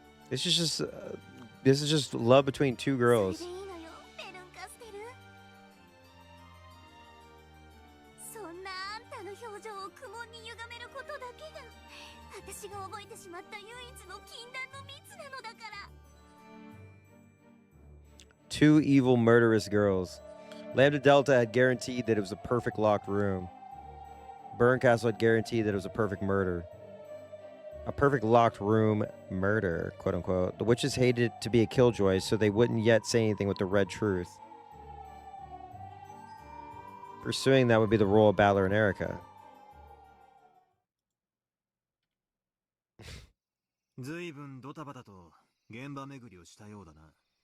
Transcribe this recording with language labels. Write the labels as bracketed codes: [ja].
[en] This is just love between two [ja] それ [en] girls. [ja] でいいのよ、ペルンカステル。そんなあんたの表情を苦悶に歪めることだけが私が覚えてしまった唯一の禁断の蜜なのだから。 [en] Two evil, murderous girls. Lambda Delta had guaranteed that it was a perfect locked room. Burncastle had guaranteed that it was a perfect murder. A perfect locked room murder, quote unquote. The witches hated to be a killjoy, so they wouldn't yet say anything with the red truth. Pursuing that would be the role of Battler and Erica. [ja] ずいぶんドタバタと現場巡りをしたようだな。